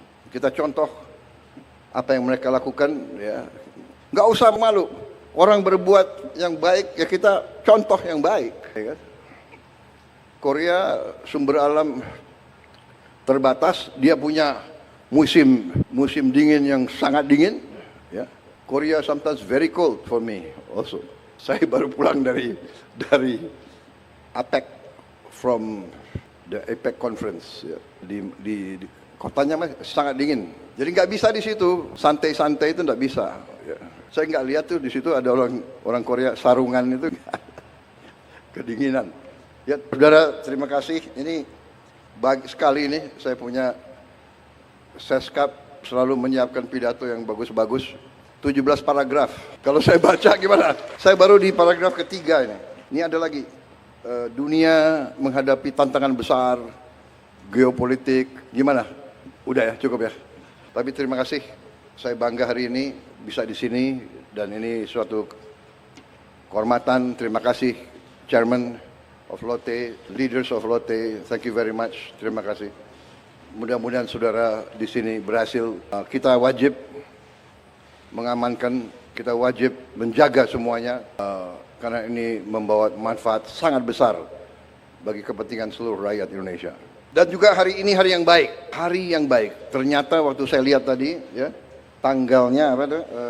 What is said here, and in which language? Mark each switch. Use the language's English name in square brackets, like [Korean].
[Indonesian] Kita contoh apa yang mereka lakukan, ya. Nggak usah malu. Orang berbuat yang baik, ya kita contoh yang baik. Ya kan? Korea sumber alam terbatas, dia punya musim dingin yang sangat dingin. Ya. [English] Korea sometimes very cold for me also. [Indonesian] Saya baru pulang dari APEC, [English] from the APEC conference, [Indonesian] ya. Di kotanya sangat dingin. Jadi nggak bisa di situ santai-santai, itu nggak bisa. Ya. Saya nggak lihat tuh di situ ada orang Korea sarungan itu kedinginan. Ya, saudara, terima kasih. Ini bagus sekali ini saya punya Seskap selalu menyiapkan pidato yang bagus-bagus. 17 paragraf. Kalau saya baca gimana? Saya baru di paragraf ketiga ini. Ini ada lagi. Dunia menghadapi tantangan besar, geopolitik. Gimana? Udah ya, cukup ya. Tapi terima kasih. Saya bangga hari ini bisa di sini, dan ini suatu kehormatan. Terima kasih [English] Chairman of Lotte, leaders of Lotte. Thank you very much. [Indonesian] Terima kasih. Mudah-mudahan saudara di sini berhasil. Kita wajib mengamankan, kita wajib menjaga semuanya, karena ini membawa manfaat sangat besar bagi kepentingan seluruh rakyat Indonesia. Dan juga hari ini hari yang baik, hari yang baik. Ternyata waktu saya lihat tadi, ya, tanggalnya apa tuh?